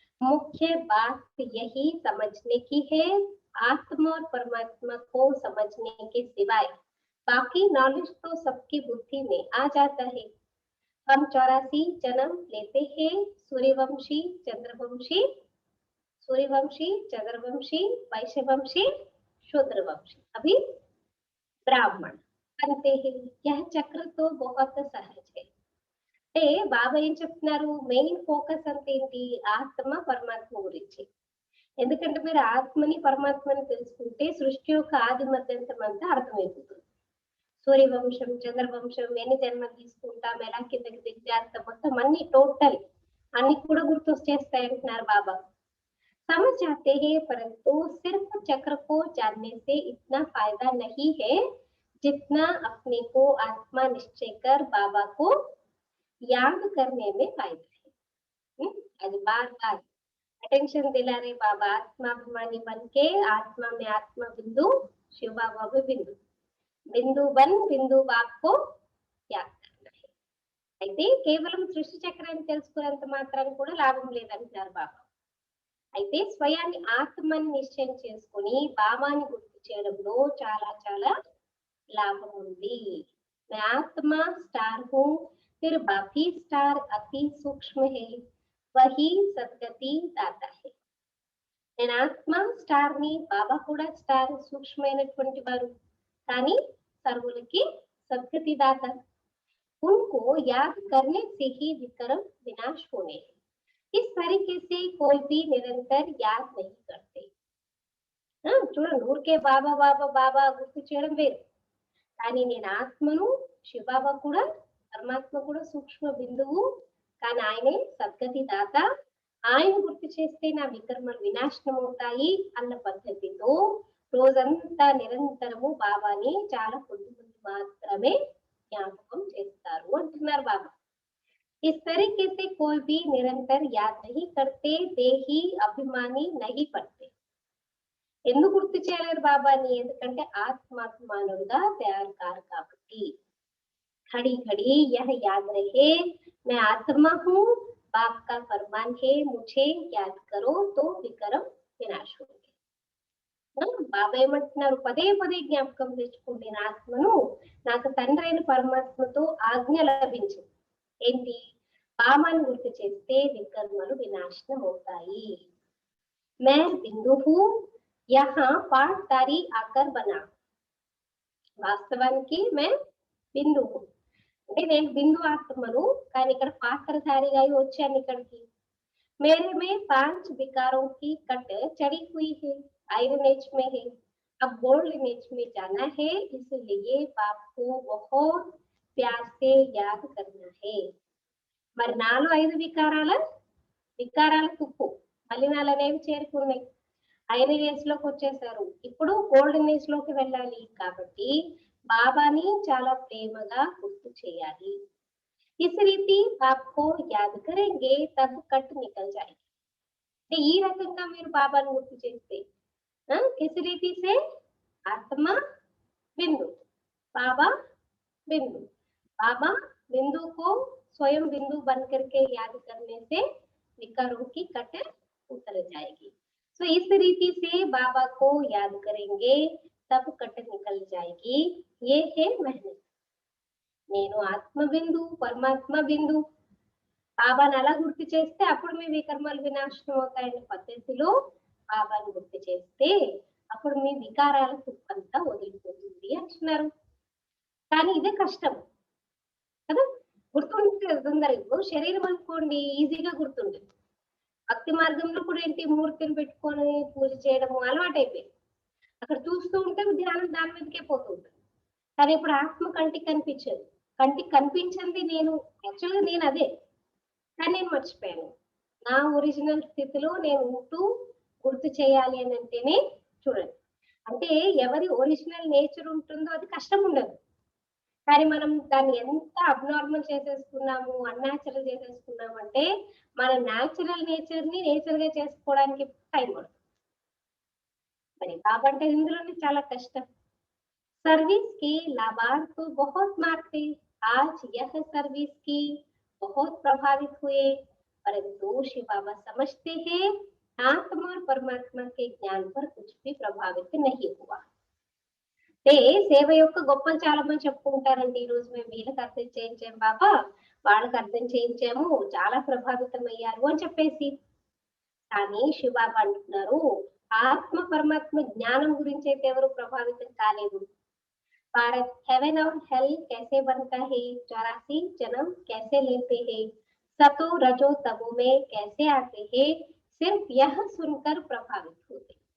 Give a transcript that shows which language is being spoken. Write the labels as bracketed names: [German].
[Hindi] मुख्य बात यही समझने की है, आत्मा और परमात्मा को समझने के सिवाय बाकी नॉलेज तो सबकी बुद्धि में आ जाता है। हम 84 जन्म लेते हैं, सूर्यवंशी, चंद्रवंशी, सूर्यवंशी, चंद्रवंशी, वैश्यवंशी, शूद्रवंशी, अभी ब्राह्मण बनते हैं। यह चक्र तो बहुत सहज है। [Telugu] అంటే బాబా ఏం చెప్తున్నారు, మెయిన్ ఫోకస్ అంతా ఏంటి, ఆత్మ పరమాత్మ గురించి. ఎందుకంటే మీరు ఆత్మని పరమాత్మని తెలుసుకుంటే సృష్టి యొక్క ఆది మధ్యంతం అంతా అర్థమైపోతుంది. సూర్యవంశం, చంద్రవంశం, ఎన్ని జన్మలు తీసుకుంటాం, ఎలా కిందకి దిగజారుతాం, మొత్తం అన్ని టోటల్ అన్ని కూడా గుర్తొచ్చేస్తాయి అంటున్నారు బాబా. [Hindi] समझ जाते हैं, परंतु सिर्फ चक्र को जानने से इतना फायदा नहीं है जितना अपने को आत्मा निश्चय कर बाबा को याद करने में फायदा है। आज बार बार अटेंशन दिला रहे बाबा, आत्माभिमानी बन के आत्मा में आत्मा बिंदु, शिव बाबा में बिंदु, बिंदु बन बिंदु बाप को याद करना है। [Telugu] అయితే కేవలం సృష్టి చక్రాన్ని తెలుసుకున్నంత మాత్రాన్ని కూడా లాభం లేదంటున్నారు బాబా. అయితే స్వయాన్ని ఆత్మని నిశ్చయం చేసుకొని బాబాని గుర్తు చేయడంలో చాలా చాలా లాభం ఉంది. [Hindi] मैं आत्मा स्टार हूँ, फिर बाकी स्टार अति सूक्ष्म है, वही सद्गति दाता है. [Telugu] నేను ఆత్మ స్టార్ ని, బాబా కూడా స్టార్, సూక్ష్మమైనటువంటి వారు, కానీ సర్వులకి సద్గతి దాత. [Hindi] उनको याद करने से ही विक्रम विनाश होने हैं. इस तरीके से कोई भी निरंतर याद नहीं करते. [Telugu] చూడండి, ఊరికే బాబా బాబా బాబా గుర్తు చేయడం వేరు, కానీ నేను ఆత్మను, శివబాబా కూడా పరమాత్మ కూడా సూక్ష్మ బిందువు, కానీ ఆయనే సద్గతి దాత. ఆయన గుర్తు చేస్తే నా వికర్మలు వినాశనం అవుతాయి అన్న పద్ధతితో రోజంతా నిరంతరము బాబాని చాలా కొద్ది మంది మాత్రమే జ్ఞాపకం చేస్తారు అంటున్నారు బాబా. [Hindi] इस तरीके से कोई भी निरंतर याद नहीं करते, देही अभिमानी नहीं पड़ते. [Telugu] ఎందుకు గుర్తు చేయలేరు బాబాని, ఎందుకంటే ఆత్మాభిమానుడుగా తయారు కారు కాబట్టి. [Hindi] खड़ी खड़ी यह याद रहे, मैं आत्मा हूँ, बाप का फरमान है, मुझे याद करो तो विक्रम विनाश होंगे. [Telugu] బాబా ఏమంటున్నారు, పదే పదే జ్ఞాపకం తెచ్చుకోండి నా ఆత్మను, నాకు తండ్రి అయిన పరమాత్మతో ఆజ్ఞ లభించింది. ఏంటి, బాబాని గుర్తు చేస్తే వికర్మలు వినాశనం అవుతాయి. [Hindi] मैं बिंदु हूँ, यहाँ पाठधारी आकर बना. [Telugu] వాస్తవానికి मैं బిందు, అంటే నేను బిందు ఆత్మను, కానీ ఇక్కడ పాత్రధారిగా వచ్చాను ఇక్కడికి. [Hindi] मेरे में 5 विकारों की कट चढ़ी हुई है, आयरन एज में है, अब गोल्डन एज में जाना है, इसलिए बाप को बहुत प्यार से याद करना है. [Telugu] మరి నాలో 5 వికారాల తుప్పు మలినాలు అనేవి చేరుకున్నాయి, ఐరన్ ఏజ్ లోకి వచ్చేసారు, ఇప్పుడు గోల్డెన్ ఏజ్ లోకి వెళ్ళాలి. కాబట్టి బాబాని చాలా ప్రేమగా గుర్తు చేయాలి. [Hindi] इस रीति आपको याद करेंगे तब कट निकल जाएगी. [Telugu] అంటే ఈ రకంగా మీరు బాబాను గుర్తు చేస్తే, [Hindi] किस रीति से, आत्मा बिंदु, बाबा बिंदु, बाबा बिंदु को स्वयं बिंदु बन करके याद करने से विकारों की कट उतर जाएगी. तो इस रीति से बाबा को याद करेंगे तब कट निकल जाएगी. ये है मेहनत. [Telugu] నేను ఆత్మ బిందు, పరమాత్మ బిందు, బాబాను అలా గుర్తు చేస్తే అప్పుడు మీ వికర్మలు వినాశనం అవుతాయనే పద్ధతిలో బాబాను గుర్తు చేస్తే అప్పుడు మీ వికారాల తుప్పంతా వదిలిపోతుంది అంటున్నారు. కానీ ఇదే కష్టం కదా, గుర్తుంటే తొందరగా. శరీరం అనుకోండి ఈజీగా గుర్తుండదు. భక్తి మార్గంలో కూడా ఏంటి, మూర్తిని పెట్టుకొని పూజ చేయడము అలవాటైపోయింది. అక్కడ చూస్తూ ఉంటే ధ్యానం దాని మీదకే పోతుంది. కానీ ఇప్పుడు ఆత్మ కంటికి కనిపించదు. కంటికి కనిపించింది నేను, యాక్చువల్గా నేను అదే, కానీ నేను మర్చిపోయాను. నా ఒరిజినల్ స్థితిలో నేను ఉంటూ గుర్తు చేయాలి అని అంటేనే చూడండి. అంటే ఎవరి ఒరిజినల్ నేచర్ ఉంటుందో అది కష్టం ఉండదు. కానీ మనం దాన్ని ఎంత అబ్నార్మల్ చేసేసుకున్నాము, అన్‌న్యాచురల్ చేసేసుకున్నాము అంటే మన న్యాచురల్ నేచర్‌ని నేచర్‌గా చేసుకోవడానికి టైం పడుతుంది. మరి కాబట్టి ఇందులోనే చాలా కష్టం. [Hindi] सर्विस के लाभार्थ तो बहुत मार्ग थे। आज यह सर्विस की बहुत प्रभावित हुए, परंतु शिव बाबा समझते हैं आत्मा और परमात्मा के ज्ञान पर कुछ भी प्रभावित नहीं हुआ। [Telugu] అంటే సేవ యొక్క గొప్పలు చాలా మంది చెప్పుకుంటారండి. ఈ రోజు మేము వీళ్ళకి అర్థం చేయించాం బాబా, వాళ్ళకి అర్థం చేయించాము, చాలా ప్రభావితం అయ్యారు అని చెప్పేసి. కానీ శివబాబా అంటున్నారు ఆత్మ పరమాత్మ జ్ఞానం గురించి అయితే ఎవరు ప్రభావితం కాలేదు. [Hindi] भारत हेवन और हेल कैसे बनता है, 84 जन्म कैसे लेते हैं, सतो रजो तमो में कैसे आते हैं, सिर्फ यह सुनकर ప్రభావిत होते.